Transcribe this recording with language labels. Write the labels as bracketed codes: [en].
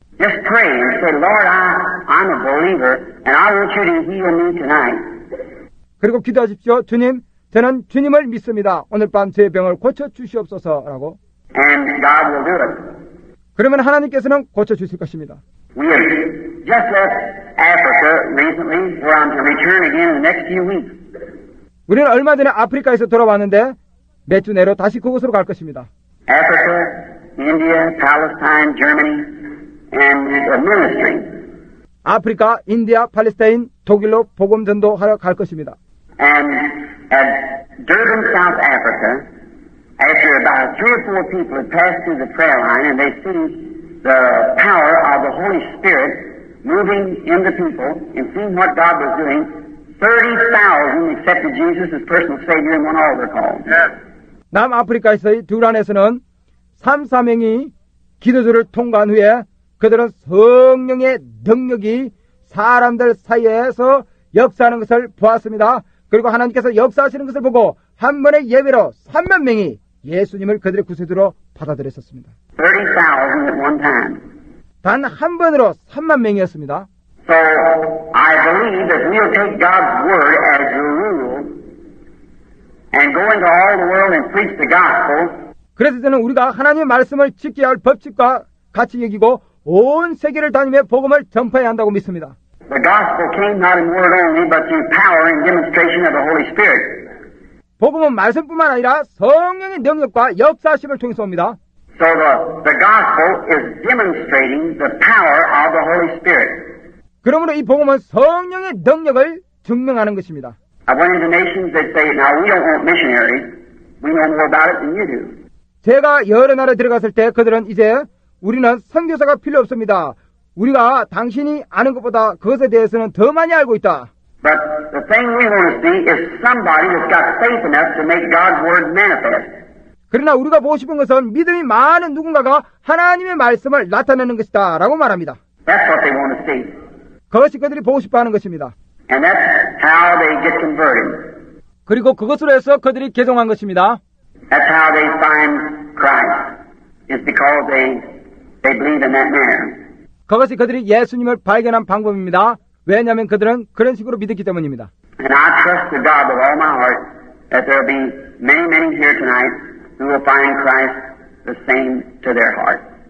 [en] Just pray and say, Lord, I'm a believer and I want you to heal me tonight. [ko] 그리고 기도하십시오. 주님, 저는 주님을 믿습니다. 오늘 밤 제 병을 고쳐주시옵소서라고. [en] And God will do it. [ko] 그러면 하나님께서는 고쳐주실 것입니다. [en] We have just left Africa recently where I'm to return again in the next few weeks. [ko] 우리는 얼마 전에 아프리카에서 돌아왔는데 몇 주 내로 다시 그곳으로 갈 것입니다. [en] Africa, India, Palestine, Germany, and a ministry. [ko] 아프리카, 인디아, 팔레스타인, 독일로 복음 전도하러 갈 것입니다. [en] And at Durban, South Africa, after about 3 or 4 people had passed through the prayer line and they seen the power of the Holy Spirit moving in the people and seeing what God was doing, 30,000 accepted Jesus as personal Savior in one altar call. [ko] 남아프리카에서의 두란에서는 3, 4명이 기도주를 통과한 후에 그들은 성령의 능력이 사람들 사이에서 역사하는 것을 보았습니다. 그리고 하나님께서 역사하시는 것을 보고 한 번의 예배로 3만 명이 예수님을 그들의 구세주로 받아들였었습니다. [en] 30,000 at one time. [ko] 단 한 번으로 3만 명이었습니다. [en] So, I believe that we'll take God's Word as the rule and go into all the world and preach the gospel. [ko] 그래서 저는 우리가 하나님의 말씀을 지켜야 할 법칙과 같이 여기고 온 세계를 다니며 복음을 전파해야 한다고 믿습니다. [en] The gospel came not in word only, but through power and demonstration of the Holy Spirit. [ko] 복음은 말씀뿐만 아니라 성령의 능력과 역사하심을 통해서 옵니다. [en] So the gospel is demonstrating the power of the Holy Spirit. [ko] 그러므로 이 복음은 성령의 능력을 증명하는 것입니다. [en] I went into nations that say, now we don't want missionaries. We know more about it than you do. [ko] 제가 여러 나라에 들어갔을 때 그들은 이제 우리는 선교사가 필요 없습니다. 우리가 당신이 아는 것보다 그것에 대해서는 더 많이 알고 있다. [en] But the thing we want to see is somebody that's got faith enough to make God's Word manifest. [ko] 그러나 우리가 보고 싶은 것은 믿음이 많은 누군가가 하나님의 말씀을 나타내는 것이다 라고 말합니다. [en] That's what they want to see. [ko] 그것이 그들이 보고 싶어하는 것입니다. [en] And that's how they get converted. [ko] 그리고 그것으로 해서 그들이 개종한 것입니다. [en] That's how they find Christ. It's because they believe in that manner. [ko] 그것이 그들이 예수님을 발견한 방법입니다. 왜냐하면 그들은 그런 식으로 믿었기 때문입니다. [en] And I trust to God with all my heart that there will be many here tonight who will find Christ the same to their heart.